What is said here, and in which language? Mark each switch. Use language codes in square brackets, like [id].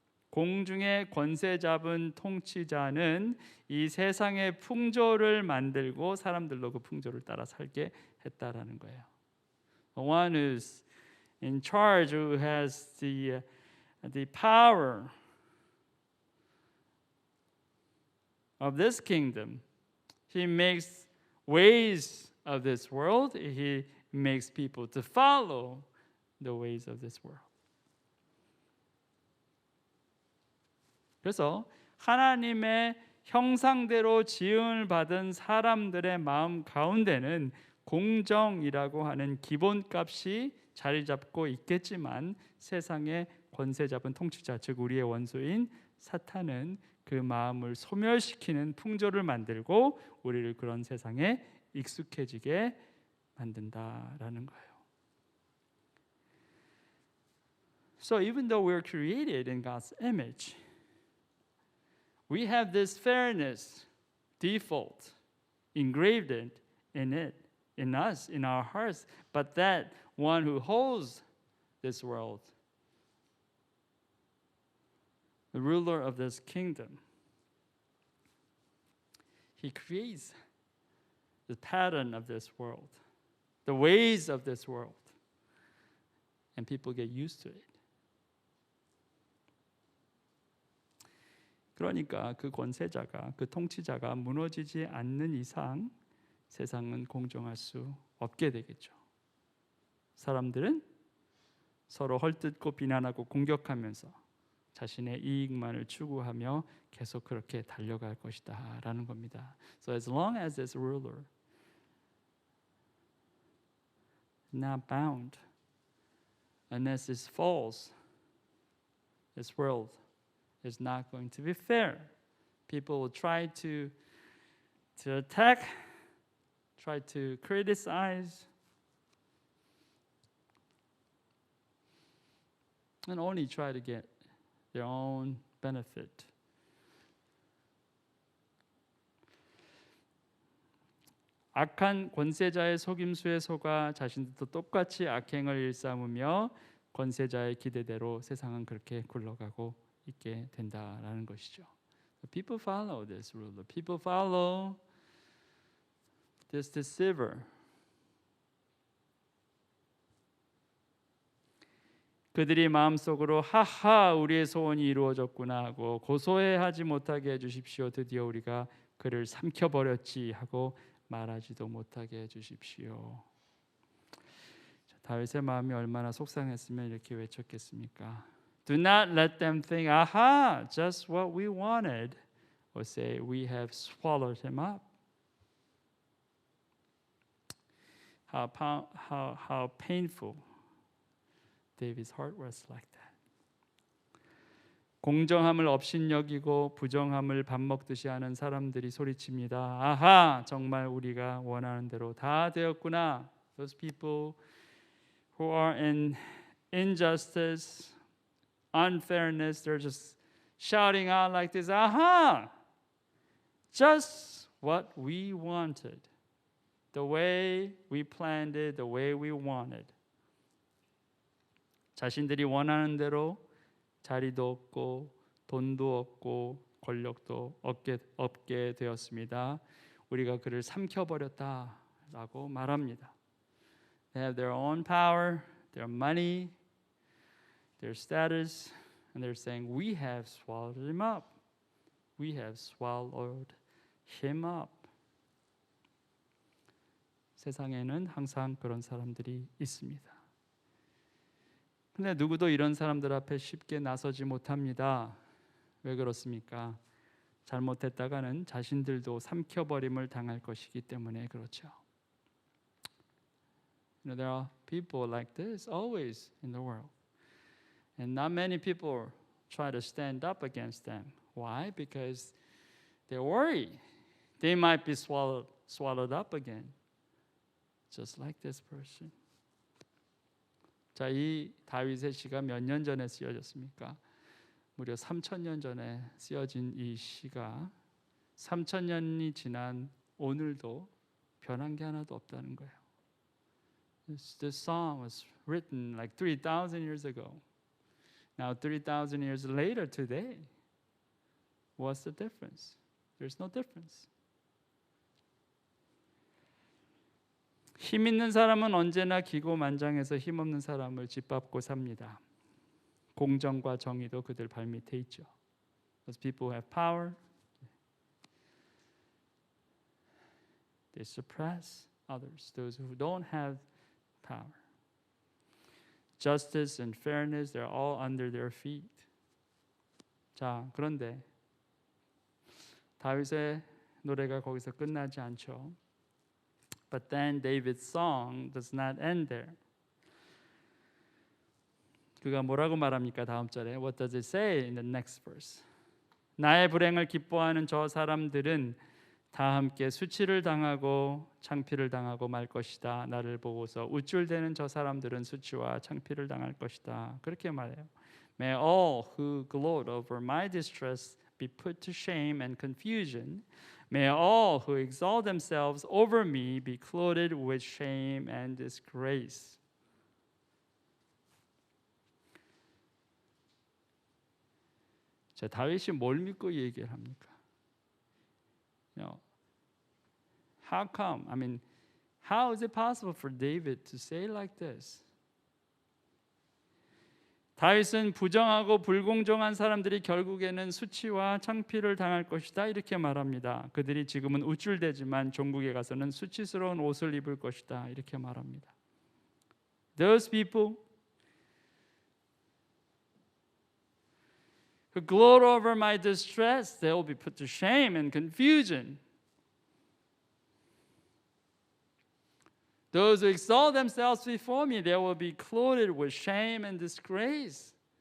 [ko] 공중의 권세 잡은 통치자는 이 세상의 풍조를 만들고 사람들로 그 풍조를 따라 살게 했다라는 거예요. [en] The one who's in charge, who has the power of this kingdom, he makes ways of this world. He makes people to follow the ways of this world. [ko] 그래서 하나님의 형상대로 지음을 받은 사람들의 마음 가운데는 공정이라고 하는 기본값이 자리 잡고 있겠지만 세상의 권세 잡은 통치자, 즉 우리의 원수인 사탄은 그 마음을 소멸시키는 풍조를 만들고 우리를 그런 세상에 익숙해지게 만든다라는 거예요. [en] So even though we're created in God's image, we have this fairness default engraved in it, in us, in our hearts. But that one who holds this world, the ruler of this kingdom, he creates the pattern of this world, the ways of this world, and people get used to it. [ko] 그러니까 그 권세자가, 그 통치자가 무너지지 않는 이상 세상은 공정할 수 없게 되겠죠. 사람들은 서로 헐뜯고 비난하고 공격하면서 자신의 이익만을 추구하며 계속 그렇게 달려갈 것이다 라는 겁니다. [en] So as long as this ruler not bound, unless this falls, this world is not going to be fair. People will try to attack, try to criticize and only try to get their own benefit. [ko] 악한 권세자의 속임수에 속아 자신들도 똑같이 악행을 일삼으며 권세자의 기대대로 세상은 그렇게 굴러가고 있게 된다라는 것이죠. [en] The people follow this ruler. People follow this deceiver. [ko] 그들이 마음속으로 하하 우리의 소원이 이루어졌구나 하고 고소해하지 못하게 해주십시오. 드디어 우리가 그를 삼켜버렸지 하고 말하지도 못하게 해주십시오. 다윗의 마음이 얼마나 속상했으면 이렇게 외쳤겠습니까? [en] Do not let them think, aha, just what we wanted, or say, we have swallowed him up. How painful David's heart was like that. [ko] 공정함을 업신여기고 부정함을 밥 먹듯이 하는 사람들이 소리칩니다. 아하, 정말 우리가 원하는 대로 다 되었구나. [en] Those people who are in injustice, unfairness, they're just shouting out like this. Aha, just what we wanted. The way we planned it, the way we wanted. [ko] 자신들이 원하는 대로 자리도 없고 돈도 없고 권력도 없게 되었습니다. 우리가 그를 삼켜버렸다라고 말합니다. [en] They have their own power, their money, their status, and they're saying, we have swallowed him up. We have swallowed him up. [ko] 세상에는 항상 그런 사람들이 있습니다. 근데 누구도 이런 사람들 앞에 쉽게 나서지 못합니다. 왜 그렇습니까? 잘못했다가는 자신들도 삼켜버림을 당할 것이기 때문에 그렇죠. [en] There are people like this always in the world. And not many people try to stand up against them. Why? Because they worry they might be swallowed up again. Just like this person. [ko] 자, 이 다윗의 시가 몇 년 전에 쓰여졌습니까? 무려 3,000년 전에 쓰여진 이 시가 3,000년이 지난 오늘도 변한 게 하나도 없다는 거예요. [en] This song was written like 3,000 years ago. Now 3,000 years later today, what's the difference? There's no difference. [ko] 힘 있는 사람은 언제나 기고만장해서 힘없는 사람을 짓밟고 삽니다. 공정과 정의도 그들 발밑에 있죠. [en] Those people who have power, they suppress others. Those who don't have power. Justice and fairness, they're all under their feet. [ko] 자, 그런데 다윗의 노래가 거기서 끝나지 않죠. [en] But then David's song does not end there. [ko] 그가 뭐라고 말합니까? 다음 절에 [en] What does it say in the next verse? [ko] 나의 불행을 기뻐하는 저 사람들은 다 함께 수치를 당하고 창피를 당하고 말 것이다. 나를 보고서 우쭐대는 저 사람들은 수치와 창피를 당할 것이다. 그렇게 말해요. [en] May all who gloat over my distress be put to shame and confusion. May all who exalt themselves over me be clothed with shame and disgrace. [ko] 자, 다윗이 뭘 믿고 이 얘기를 합니까? [en] How come? I mean, how is it possible for David to say like this? [ko] 다윗은 부정하고 불공정한 사람들이 결국에는 수치와 창피를 당할 것이다 이렇게 말합니다. 그들이 지금은 우쭐대지만 종국에 가서는 수치스러운 옷을 입을 것이다 이렇게 말합니다. [en] Those people who gloat over my distress, they will be put to shame and confusion. Those who exalt themselves before me, they will be clothed with shame and disgrace.